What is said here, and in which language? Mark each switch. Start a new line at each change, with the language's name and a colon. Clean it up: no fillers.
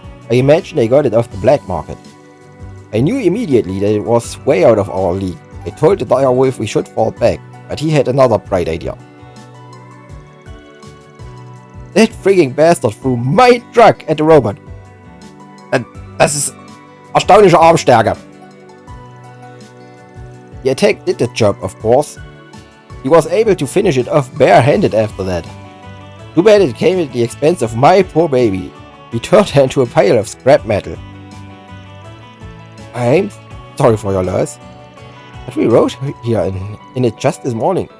English: I imagine they got it off the black market. I knew immediately that it was way out of our league. I told the dire wolf we should fall back, but he had another bright idea. That frigging bastard threw my truck at the robot.
German: Das ist erstaunliche Armstärke.
English: The attack did the job, of course. He was able to finish it off barehanded after that. Too bad it came at the expense of my poor baby. He turned her into a pile of scrap metal. I'm sorry for your loss. But we rode here in it just this morning.